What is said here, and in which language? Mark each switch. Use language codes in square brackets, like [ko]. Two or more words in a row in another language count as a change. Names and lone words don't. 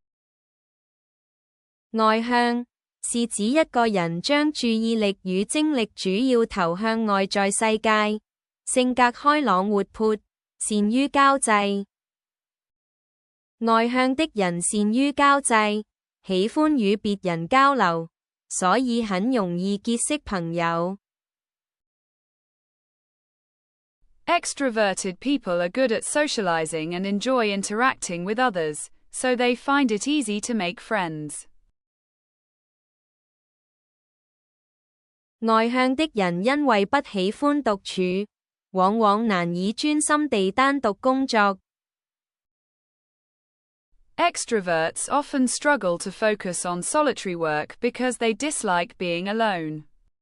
[zh] 外向是指一個人將注意力與精力主要投向外在世界，性格開朗活潑，善於交際。內向的人善於交際，喜歡與別人交流，所以很容易結識朋友。 [en] Extroverted people are good at socializing and enjoy interacting with others, so they find it easy to make friends. [zh] 內向的人因為不喜歡獨處，往往難以專心地單獨工作。 [en] Extroverts often struggle to focus on solitary work because they dislike being alone.